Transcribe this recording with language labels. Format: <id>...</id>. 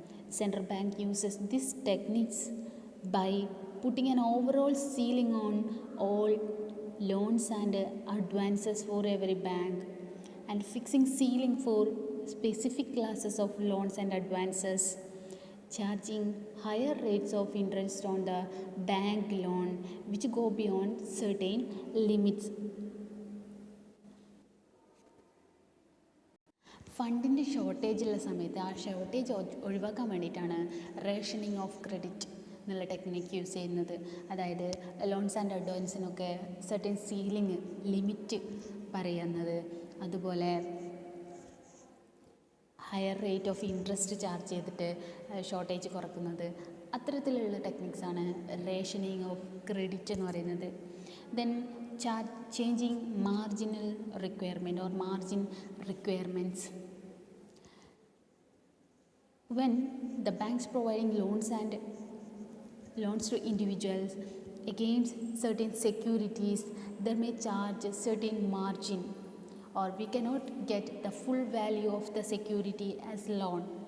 <en>Central bank uses these techniques by putting an overall ceiling on all loans and advances for every bank, and fixing ceiling for specific classes of loans and advances, charging higher rates of interest on the bank loan which go beyond certain limits.</en> <ml>ഫണ്ടിൻ്റെ ഷോർട്ടേജുള്ള സമയത്ത് ആ shortage ഒഴിവാക്കാൻ വേണ്ടിയിട്ടാണ് rationing of credit എന്നുള്ള technique use ചെയ്യുന്നത്. അതായത് loans and അഡ്വാൻസിനൊക്കെ certain ceiling limit പറയുന്നത്, അതുപോലെ higher rate of interest charge ചെയ്തിട്ട് ഷോർട്ടേജ് കുറക്കുന്നത്, അത്തരത്തിലുള്ള ടെക്നിക്സാണ് റേഷനിങ് ഓഫ് ക്രെഡിറ്റ് എന്ന് പറയുന്നത്.</ml> <en>Then changing marginal requirement or margin requirements. When the banks providing loans to individuals against certain securities, they may charge a certain margin, or we cannot get the full value of the security as loan.</en>